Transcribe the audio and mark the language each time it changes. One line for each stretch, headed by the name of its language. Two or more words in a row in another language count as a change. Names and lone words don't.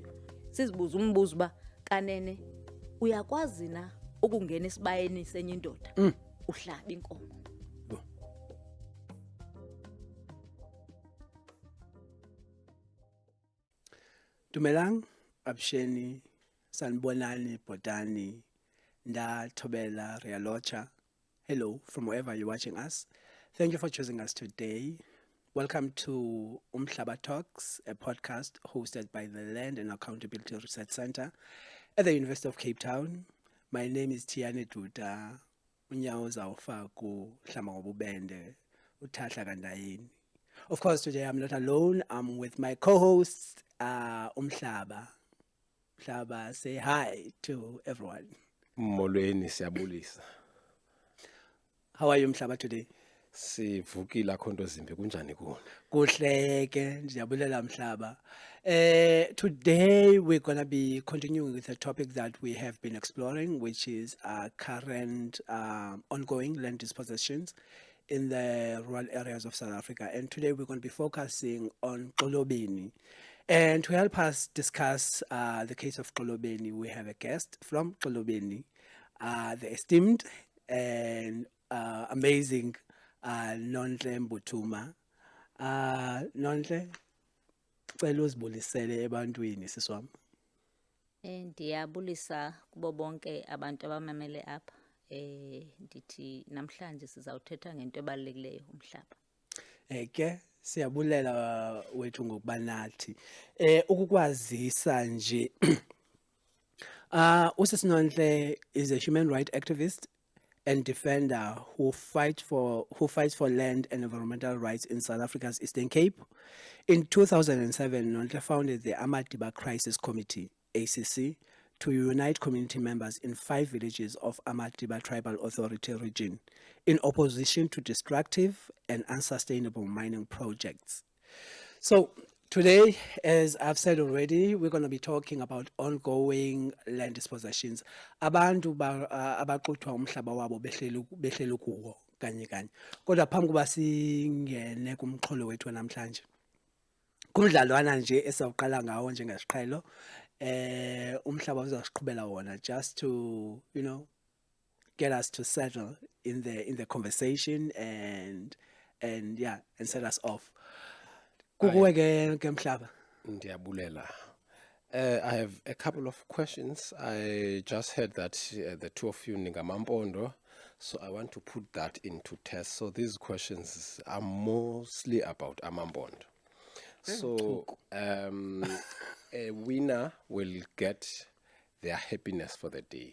Xhosa: Sizibuza umbuzo ba kanene uyakwazi na ukungena isibayeni senye indoda uhlaba inkomo. Dumelang, Absheni, Sanbonani, Botani, Nda, Tobela, Rialocha.
English: Hello, from wherever you're watching us. Thank you for choosing us today. Welcome to Umhlaba Talks, a podcast hosted by the Land and Accountability Research Center at the University of Cape Town. My name is Tiane Duda, Unyauza Ufaku, Hlamagobubende, Utatla Gandayini. Of course, today I'm not alone. I'm with my co-host, Umhlaba. Umhlaba, say hi to everyone.
Xhosa: Molweni siyabulisa.
English: How are you, Umhlaba, today?
Xhosa: Sivukile akhonto zimbi kunjani kuwe? Kuhle ke ndiyabulela Mhlaba.
English: Today we're going to be continuing with a topic that we have been exploring, which is current ongoing land dispossessions in the rural areas of South Africa. And today we're going to be focusing on Xolobeni. And to help us discuss the case of Xolobeni, we have a guest from Xolobeni, the esteemed and amazing Nonhle Mbutuma.
Zulu: Nonhle, cela uzibulisele ebantwini siswami.
Xhosa: Ndiyabulisa kubo bonke abantu abamamele apha. Ndithi namhlanje sizawuthetha ngento ebalulekileyo Umhlaba. Ke siyabulela wethu ngokuba nathi. Ukukwazisa nje uSisinonhle
English: is a human rights activist and defender who fights for land and environmental rights in South Africa's Eastern Cape. In 2007, Nonhle founded the Amadiba Crisis Committee, ACC, to unite community members in 5 villages of Amadiba Tribal Authority region in opposition to destructive and unsustainable mining projects. So today, as I've said already, we're going to be talking about ongoing land dispossessions.
Xhosa: Abantu abaxuthwa umhlaba wabo behleli kuwo kanye kanye. Kodwa phambi kuba singene kumxholo wethu namhlanje. Kumdlalwana nje esawuqala ngawo njengesiqhelo, umhlaba uzasiqhubela wona
English: just to, get us to settle in the conversation and set us off.
Xhosa: Kukuwe ke Mhlaba. Ndiyabulela.
English: I have a couple of questions. I just heard that the two of you ningamampondo, so I want to put that into test. So these questions are mostly about amampondo. So a winner will get their happiness for the day.